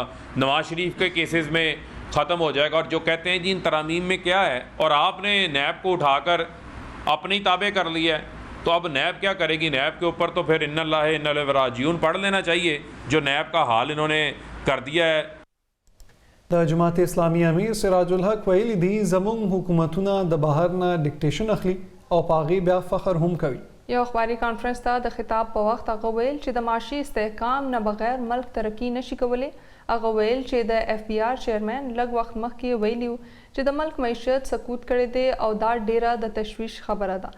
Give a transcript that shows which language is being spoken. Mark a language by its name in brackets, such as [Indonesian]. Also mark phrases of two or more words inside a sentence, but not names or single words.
[Urdu] نواز شریف کے کیسز میں ختم ہو جائے گا۔ اور جو کہتے ہیں جی ان ترامیم میں کیا ہے، اور آپنے نیب کو اٹھاکر اپنی تابع کر لیا ہے، تو اب نیب کیا کرے گی? نیب کے اوپر تو پھر [Arabic] إنا لله إنال راجعون [Urdu] پڑھ لینا چاہیے، جو نیب کا حال انہوں نے کر دیا ہے. [Pashto] د جماعت اسلامي امیر سراج الحق ویلي دي زموږ حکومتونه د بهر نه ډیکټیشن اخلي او په هغې بیا فخر هم کوي. یو اخباري کانفرنس ته د خطاب په وخت هغه ویل چې د معاشي استحکام نه بغیر ملک ترقی نشي کولی. هغه ویل چې د اف بی آر چیرمن لږ وخت مخکې ویلي چې د ملک معیشت سقوط کړی دی او دا ډیره د تشویش خبره ده.